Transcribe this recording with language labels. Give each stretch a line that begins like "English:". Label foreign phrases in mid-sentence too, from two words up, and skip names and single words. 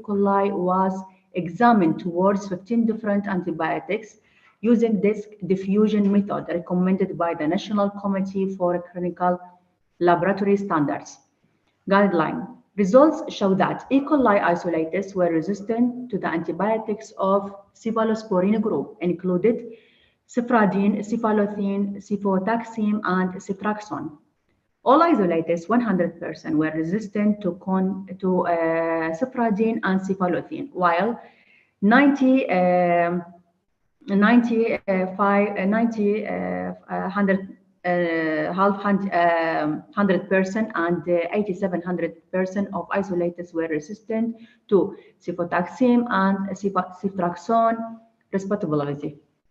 English: coli was examined towards 15 different antibiotics using this diffusion method recommended by the National Committee for Clinical Laboratory Standards guideline. Results show that E. coli isolates were resistant to the antibiotics of cephalosporin group, included cephradine, cephalothin, cefotaxime, and ceftriaxone. All isolates, 100%, were resistant to cephradine and cephalothin, while 100% and 8700% of isolates were resistant to cefotaxime and ceftriaxone, respectively.